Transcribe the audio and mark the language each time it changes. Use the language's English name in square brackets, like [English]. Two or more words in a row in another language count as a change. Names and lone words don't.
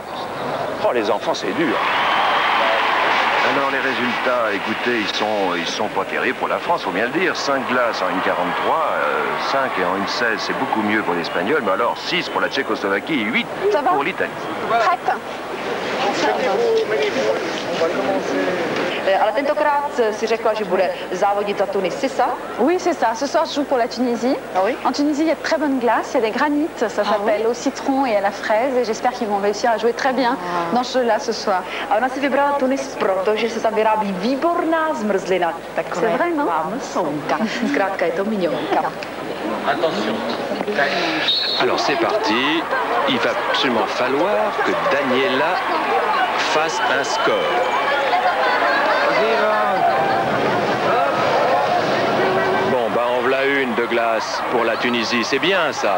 [French] Oh, les enfants, c'est dur. Alors les résultats, écoutez, ils sont pas terribles pour la France, faut bien le dire. 5 glaces en 1,43, 5 et en 1,16, c'est beaucoup mieux pour l'Espagnol, mais alors 6 pour la Tchécoslovaquie et 8 pour l'Italie. Prête. [Czech] Ale tentokrát si řekla, že bude závodit za Tunis, [French] c'est ça? Oui, c'est ça. Ce soir, je joue pour la Tunisie. Ah oui? En Tunisie, il y a de très bonnes glaces, il y a des granites, ça s'appelle au citron et à la fraise. Et j'espère qu'ils vont réussir à jouer très bien dans ce jeu-là ce soir. [Czech] A ona si vybrala Tunis proto, že se tam vyrábí výborná zmrzlina. [French] C'est vrai, non? [Czech] Mlsonka. Zkrátka je to mignonka. [French] Attention. Alors c'est parti. Il va absolument falloir que Daniela fasse un score. Bon, bah en voilà une de glace pour la Tunisie.